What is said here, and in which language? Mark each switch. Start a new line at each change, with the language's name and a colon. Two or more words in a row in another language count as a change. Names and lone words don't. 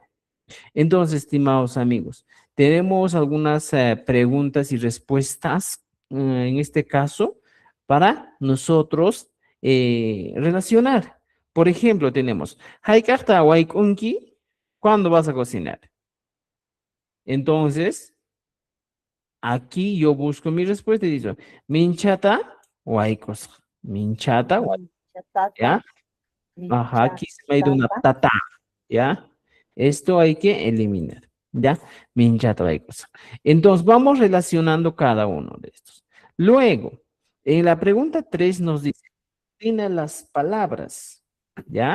Spanish: Entonces, estimados amigos, tenemos algunas preguntas y respuestas en este caso para nosotros relacionar. Por ejemplo, tenemos,
Quechua: "Haikajta waikunki",
Spanish: ¿cuándo vas a cocinar? Entonces, aquí yo busco mi respuesta y digo,
Quechua: "Minchata waikos".
Spanish: Minchata, ¿ya? Ajá, aquí se me ha ido una tata, ¿ya? Esto hay que eliminar, ¿ya?
Quechua: Minchata waikos.
Spanish: Entonces, vamos relacionando cada uno de estos. Luego, en la pregunta 3 nos dice, ordena las palabras, ¿ya?